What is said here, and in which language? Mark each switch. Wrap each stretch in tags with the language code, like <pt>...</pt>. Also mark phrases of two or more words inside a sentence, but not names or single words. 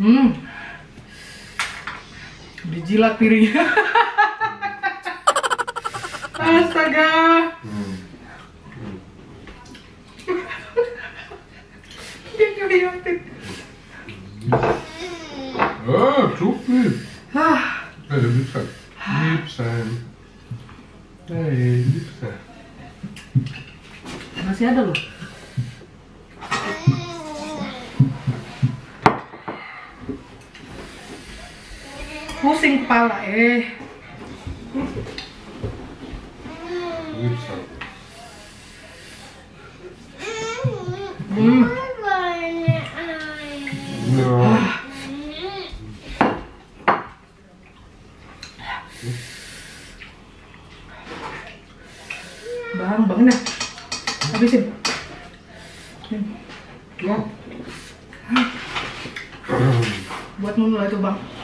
<id>Dijilat piringnya. Astaga. Dia ngeliatin.</id> <nl>Zoek niet. Nee, lief zijn. Lief zijn. Nee, lief zijn.</nl> <id>Masih ada loh. Pusing kepala</id> <nl>Lief zijn. Ja.</nl> <id>Bang dah. Habisin. Ja. Buat mulu lah itu bang.</id>